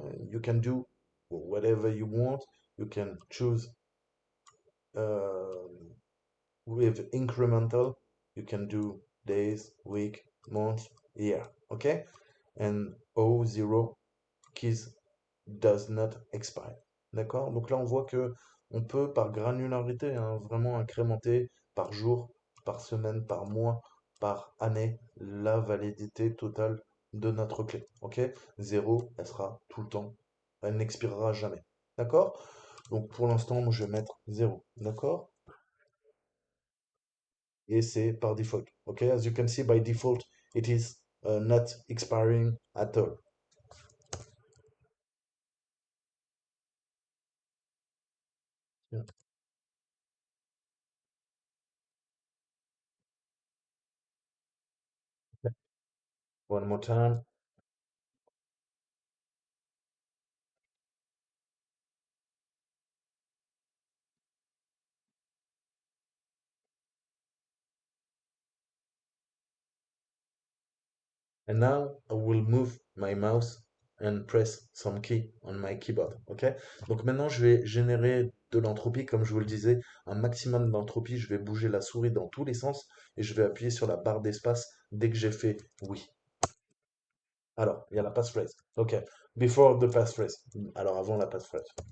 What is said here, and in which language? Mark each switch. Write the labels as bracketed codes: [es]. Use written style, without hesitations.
[en] You can do whatever you want. You can choose uh, with incremental. You can do days, week, month, year, okay, and O0 keys does not expire. [fr] D'accord? Donc là, on voit que on peut, par granularité, hein, vraiment incrémenter par jour, par semaine, par mois, par année, la validité totale de notre clé. Ok? Zéro, elle sera tout le temps. Elle n'expirera jamais. D'accord? Donc pour l'instant, moi, je vais mettre zéro. D'accord? et c'est par default. OK? [en] As you can see, by default, it is not expiring at all. Yeah. One more time. And now I will move my mouse and press some key on my keyboard. OK? [fr] Donc maintenant, je vais générer de l'entropie. Comme je vous le disais, un maximum d'entropie. Je vais bouger la souris dans tous les sens et je vais appuyer sur la barre d'espace dès que j'ai fait oui. Alors, il y a la passphrase. OK. [en] Before the passphrase. [fr] Alors, avant la passphrase.